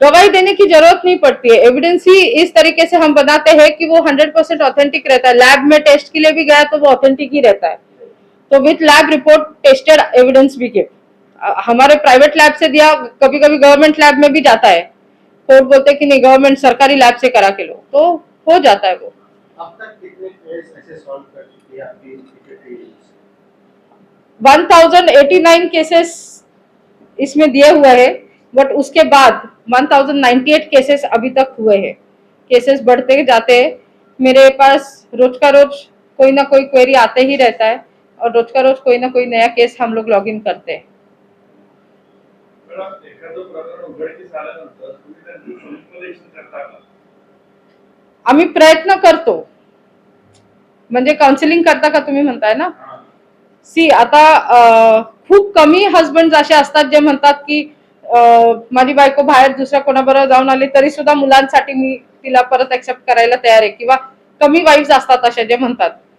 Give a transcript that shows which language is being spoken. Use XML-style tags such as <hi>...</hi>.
<hi>गवाही देने की जरूरत नहीं पड़ती है, एविडेंस ही इस तरीके से हम बनाते हैं कि वो 100% ऑथेंटिक रहता है। लैब में टेस्ट के लिए भी गया तो वो ऑथेंटिक ही रहता है। तो with lab report tested evidence भी गिव, हमारे प्राइवेट लैब से दिया, कभी कभी गवर्नमेंट लैब में भी जाता है। कोर्ट बोलते हैं कि नहीं गवर्नमेंट सरकारी लैब से करा के लो, तो हो जाता है वो। अब तक कितने केस ऐसे सॉल्व कर चुकी है आपकी secretary? 1089 केसेस इसमें दिए हुए हैं, बट उसके बाद 1098 केसेस अभी तक हुए हैं। केसेस बढ़ते जाते हैं, मेरे पास रोज का रोज कोई ना कोई क्वेरी आते ही रहता है और रोज का रोज कोई ना कोई नया केस हम लोग लॉग इन करते हैं।</hi> <mr>मॅडम, एखादं प्रकरण उघडकीस आल्यानंतर तुम्ही त्यांचं समुपदेशन करता का? आम्ही प्रयत्न करतो, म्हणजे काउन्सिलिंग करता का तुम्ही म्हणताय ना? सी आता खूप कमी हजबंड असे असतात जे म्हणतात की माझी बायको बाहेर दुसऱ्या कोणाबरोबर जाऊन आली तरी सुद्धा मुलांसाठी मी तिला परत एक्सेप्ट करायला तयार आहे, किंवा कमी वाईफ्स असतात असे जे म्हणतात।</mr>